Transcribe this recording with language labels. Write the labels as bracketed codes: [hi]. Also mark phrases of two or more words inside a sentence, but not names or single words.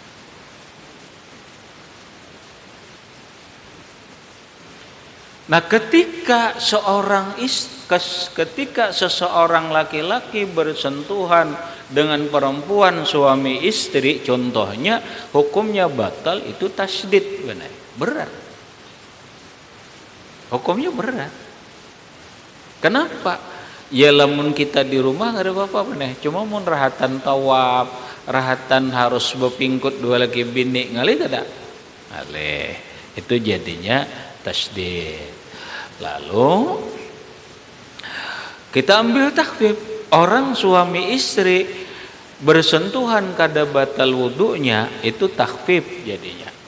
[id] Nah, ketika seseorang laki-laki bersentuhan dengan perempuan suami istri, contohnya hukumnya batal, itu tasydid, berat. Hukumnya berat. Kenapa? [bjn] Ya lamun kita di rumah gak ada apa-apa bener. Cuma mun rahatan tawaf, rahatan harus bepingkut dua laki bini, ngalih kada? Ngalih. Itu jadinya tasydid. [id] Lalu kita ambil takhfif. [bjn] Orang suami istri bersentuhan kada batal wudunya, itu takhfif jadinya.